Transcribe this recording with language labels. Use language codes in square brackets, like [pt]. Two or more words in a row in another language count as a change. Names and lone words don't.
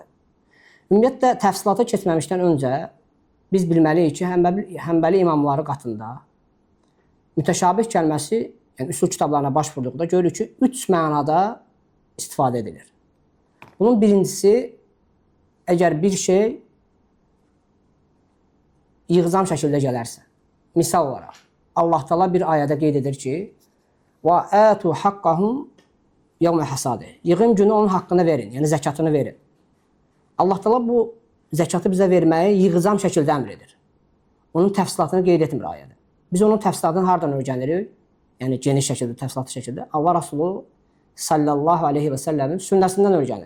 [az] Ümumiyyətlə, təfsilata keçməmişdən öncə biz bilməliyik ki, Həmbəli imamları qatında mütəşabih kəlməsi, yəni üsul kitablarına baş vurduqda görürük ki, 3 mənada istifadə edilir. Bunun birincisi, əgər bir şey yığcam şəkildə gələrsə, misal olaraq, Allah Taala bir ayədə qeyd edir ki, [ar] وَآتُوا حَقَّهُمْ يَوْمَ حَسَادِهِ [az] Yığım günü onun haqqını verin, yəni zəkatını verin. Allah Taala bu zəkatı bizə verməyi yığcam şəkildə əmr edir. Onun təfsilatını qeyd etmir ayədə. Biz onun təfsilatını hardan öyrənirik? Yəni geniş şəkildə, təfsilatlı şəkildə Allah Rasulü [ar] صلى الله عليه وسلم [az] sünnəsindən öyrənirik.